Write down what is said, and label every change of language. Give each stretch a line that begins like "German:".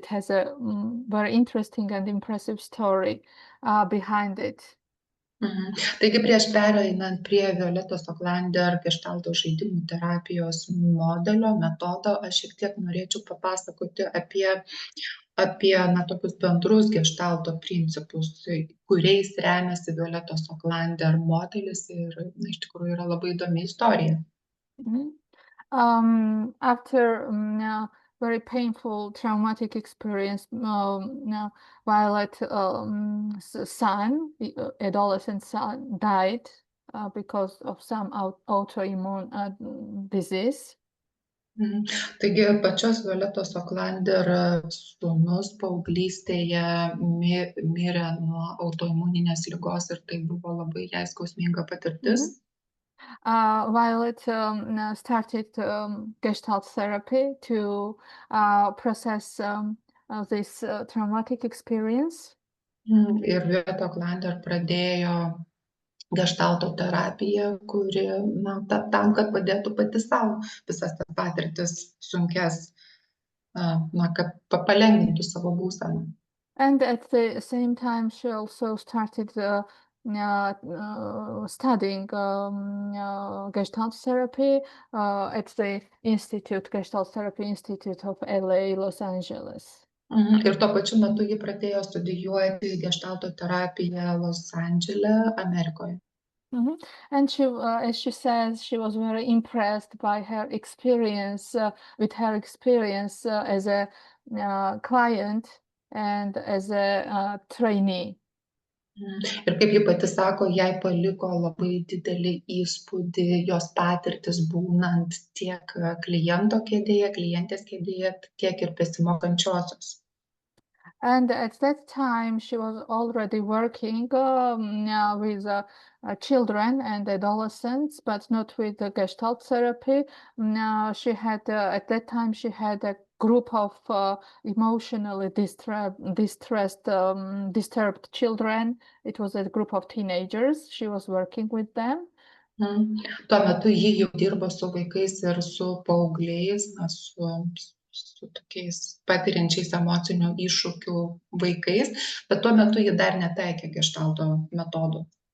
English: It has a very interesting and impressive story behind it.
Lithuanian: Taigi prieš pereinant prie Violetos Auklander gestalto žaidimų terapijos modelio, metodo, aš šiek tiek norėčiau papasakoti apie tokius bendrus gestalto principus, kuriais remiasi Violetos Auklander modelis ir iš tikrųjų yra labai įdomi istorija.
English: After very painful, traumatic experience, Violet's son, adolescent son, died because of some autoimmune disease.
Lithuanian: Taigi pačios Violetos Auklander sūnus paauglystėje mirė nuo autoimuninės ligos ir tai buvo labai jai skausminga patirtis.
English: Violet started Gestalt therapy to process this traumatic experience.
Lithuanian: Ir Violeta Auklander pradėjo gestalto terapiją, kuri tam, kad padėtų pati savo visas tas patirtis sunkes, kad palengvintų savo būseną.
English: And at the same time, she also started studying Gestalt therapy at the Gestalt Therapy Institute of LA, Los Angeles.
Lithuanian: Ir tuo pačiu metu ji pradėjo studijuoti gestalto terapiją Los Andžele, Amerikoje.
English: And she, as she says, she was very impressed by her experience, as a client and as a trainee.
Lithuanian: Ir kaip ji pati sako, jai paliko labai didelį įspūdį jos patirtis būnant tiek kliento kėdėje, klientės kėdėje, tiek ir besimokančiosios.
English: And at that time, she was already working with children and adolescents, but not with the Gestalt therapy. She had, at that time, she had a group of emotionally disturbed children. It was a group of teenagers. She was working with them.
Lithuanian: Tuo metu ji jau dirbo su vaikais ir su paaugliais, su tokiais patiriančiais emocinių iššūkių vaikais, bet tuo metu ji dar netaikė gestalto metodų.